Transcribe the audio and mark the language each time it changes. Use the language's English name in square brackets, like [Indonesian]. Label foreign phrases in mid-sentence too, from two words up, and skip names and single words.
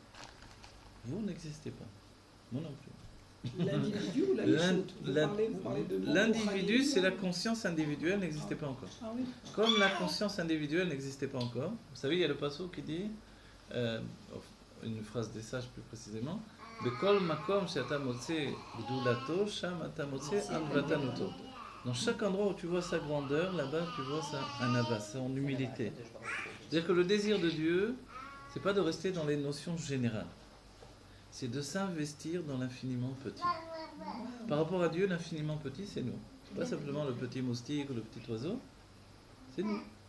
[French] Vous n'existez pas. Moi non plus. L'individu ou la yeshut? Vous parlez de monde L'individu, ou c'est la conscience individuelle n'existait pas encore. Ah oui. Comme la conscience individuelle n'existait pas encore, vous savez, il y a le passo qui dit, une phrase des sages plus précisément, [Hebrew] בכל מקום שאתה מוצא גדולתו, שם אתה מוצא ענוותנותו. [French] Dans chaque endroit où tu vois sa grandeur, là-bas tu vois un abbas, son humilité. C'est-à-dire que le désir de Dieu, c'est pas de rester dans les notions générales. C'est de s'investir dans l'infiniment petit. Par rapport à Dieu, l'infiniment petit, c'est nous. Pas simplement le petit moustique ou le petit oiseau, c'est nous.